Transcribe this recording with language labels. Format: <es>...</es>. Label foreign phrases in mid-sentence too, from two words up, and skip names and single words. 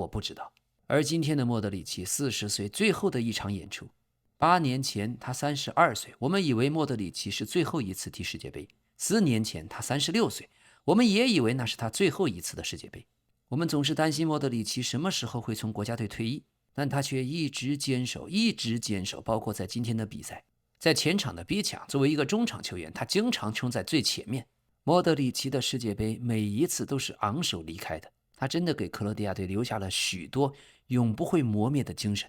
<zh>我不知道。而今天的莫德里奇40歲最後的一場演出，8年前他32歲，我們以為莫德里奇是最後一次踢世界杯。4年前他36歲，我們也以為那是他最後一次的世界杯。我們總是擔心莫德里奇什麼時候會從國家隊退役，但他卻一直堅守，一直堅守，包括在今天的比賽。在前場的逼搶，作為一個中場球員，他經常衝在最前面。莫德里奇的世界杯每一次都是昂首離開的，他真的給克羅地亞隊留下了許多永不會磨滅的精神。</zh>